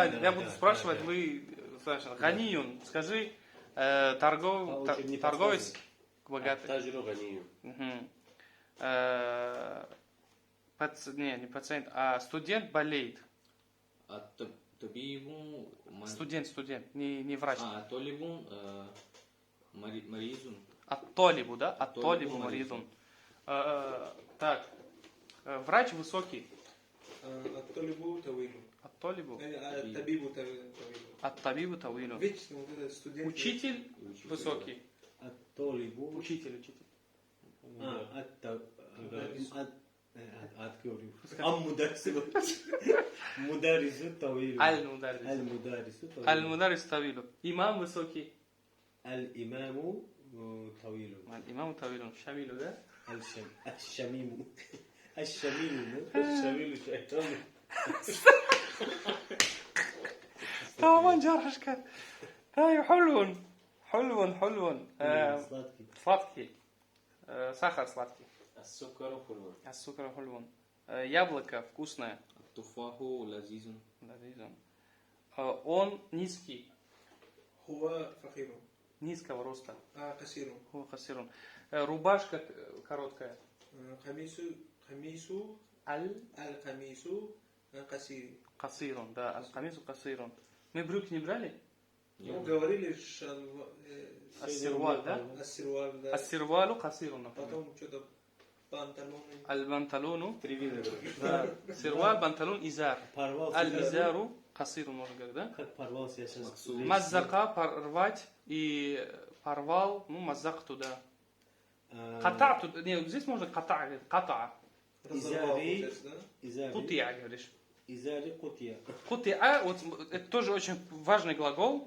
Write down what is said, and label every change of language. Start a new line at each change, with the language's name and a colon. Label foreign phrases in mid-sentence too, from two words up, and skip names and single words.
Russian: да, я буду да, спрашивать, да. вы... Ганиюн. Скажи, торговец богатый.
Arabic: تاجر غني. Мгм.
Russian: Не пациент, а студент болеет.
Arabic: الطبيب
Russian: Студент, не врач.
Arabic: الطالب مريض Ат-толибу, да? Ат-толибу Толибу маридун.
Russian: Так, врач высокий.
Arabic: الطالب طويل. Ат-толибу. الطبيب طويل. الطبيب طويل.
Russian: Вечно вот этот студент. Учитель высокий.
Arabic: الطالب
Russian: Учитель.
Arabic: المدرس الطويل Аль-мударрис. المدرس الطويل المدرس طويل.
Russian: Имам высокий.
Arabic: الإمام طويل إمام طويل. Шамилу, да? الشميم الشميل شيطان طبعا جرحشك. طيب حلو.
Russian: сладкий Сладкий. Сахар сладкий.
Arabic: السكر حلو. السكر حلو.
Russian: Яблоко вкусное.
Arabic: التفاح لذيذ Лазизун.
Russian: Он низкий.
Arabic: هو قصير.
Russian: Низкого роста.
Arabic: Касиру. هو قصير.
Russian: Рубашка короткая.
Arabic: Хамису. Аль القميص. قصير. касирун. Да, القميص قصير.
Russian: Мы брюки не брали? Ну, говорили
Arabic: Ас-сирваль, да? Ас-сирваль, да. السروال قصير,
Russian: например. Потом что-то панталоны.
Arabic: Аль-банталону.
Russian: Три вида других.
Arabic: Да. سروال، بنطلون، إزار.
Russian: парвал
Arabic: الإزار قصير,
Russian: можно говорить, да? как порвал сейчас Маззака, порвать, и порвал, маззак туда. А, Ката, не, здесь можно ката, говорит, ката. Разорвал,
Arabic: Изари.
Russian: получается, да?
Arabic: изари
Russian: Кутия, говоришь.
Arabic: إزاري قطع
Russian: Кутия, вот это тоже очень важный глагол.